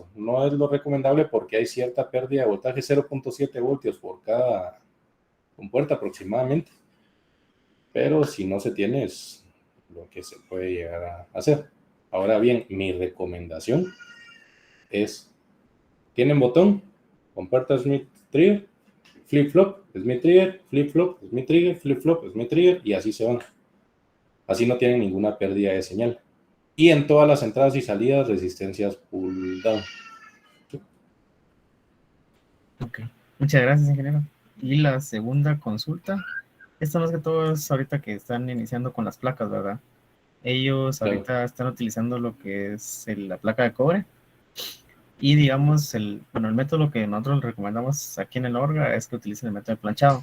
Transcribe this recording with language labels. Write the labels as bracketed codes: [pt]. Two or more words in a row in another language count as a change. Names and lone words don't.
[es] No es lo recomendable porque hay cierta pérdida de voltaje, 0.7 voltios por cada compuerta aproximadamente. Pero si no se tiene es lo que se puede llegar a hacer. Ahora bien, mi recomendación es, tienen botón, compuerta Smith Trigger, flip-flop, Smith Trigger, flip-flop, Smith Trigger, flip-flop, Smith Trigger, y así se van. Así no tienen ninguna pérdida de señal. Y en todas las entradas y salidas, resistencias pull-down. Ok, muchas gracias, ingeniero. Y la segunda consulta, esta más que todo es ahorita que están iniciando con las placas, ¿verdad? Ellos Claro. ahorita están utilizando lo que es la placa de cobre. Y digamos, el método que nosotros recomendamos aquí en el Orga es que utilicen el método de planchado.